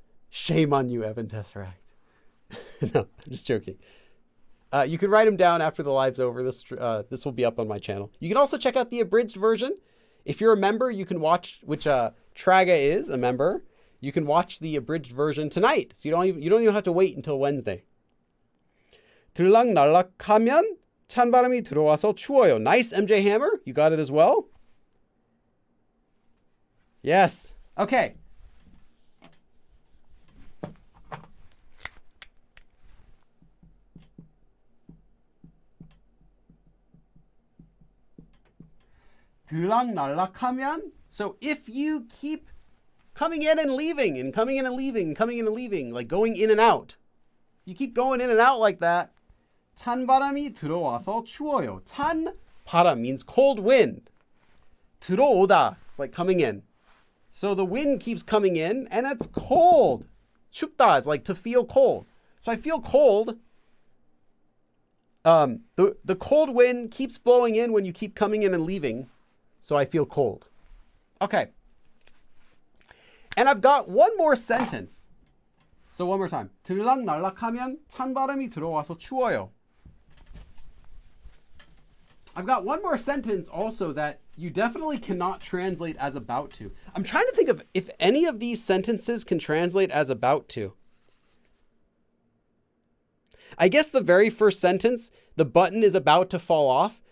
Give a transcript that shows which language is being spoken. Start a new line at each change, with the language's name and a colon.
English: Shame on you, Evan Tesseract. No, I'm just joking. You can write them down after the live's over. This will be up on my channel. You can also check out the abridged version. If you're a member, you can watch, which Traga is a member. You can watch the abridged version tonight. So you don't even have to wait until Wednesday.
Korean: 들락날락하면 찬바람이 들어와서 추워요.
English: Nice, MJ Hammer. You got it as well. Yes. Okay.
Korean: 들락날락하면.
English: So if you keep coming in and leaving and coming in and leaving and coming in and leaving, like going in and out. You keep going in and out like that.
Korean: 찬바람이 들어와서 추워요.
English: 찬바람 means cold wind. 들어오다. It's like coming in. So the wind keeps coming in and it's cold. 춥다 is like to feel cold. So I feel cold. The cold wind keeps blowing in when you keep coming in and leaving. So I feel cold. Okay. And I've got one more sentence. So one more time.
Korean: 들락날락하면 찬바람이 들어와서 추워요.
English: I've got one more sentence also that you definitely cannot translate as about to. I'm trying to think of if any of these sentences can translate as about to. I guess the very first sentence, the button is about to fall off.